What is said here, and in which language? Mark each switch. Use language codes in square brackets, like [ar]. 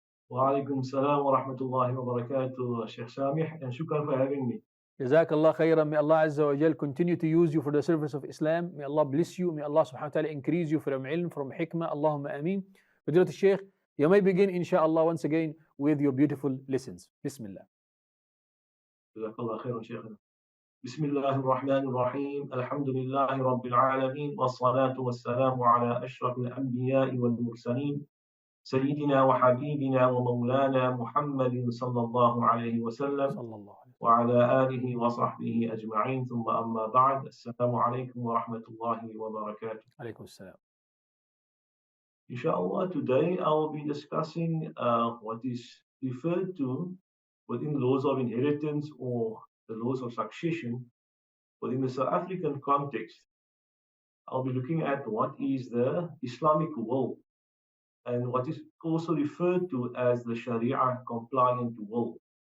[ar] وعليكم السلام ورحمة الله وبركاته [en] Sheikh Samih, and shukran for having me. Jazakallah khairan. May Allah Azza wa Jal continue to use you for the service of Islam. May Allah bless you. May Allah subhanahu wa ta'ala increase you from ilm, from hikmah. Allahumma ameen. Fadilat al-Sheikh, you may begin inshallah once again with your beautiful lessons. Bismillah. [ar] جزاك الله خيرا شيخنا. بسم الله الرحمن الرحيم الحمد لله رب العالمين والصلاة والسلام على أشرف الأنبياء والمرسلين سيدنا وحبيبنا ومولانا محمد صلى الله عليه وسلم وعلى آله وصحبه أجمعين ثم أما بعد السلام عليكم ورحمة الله وبركاته. عليكم السلام. [en] Inshallah, today I will be discussing what is referred to within laws of inheritance or the laws of succession within the South African context. I'll be looking at what is the Islamic will and what is also referred to as the Sharia compliant will.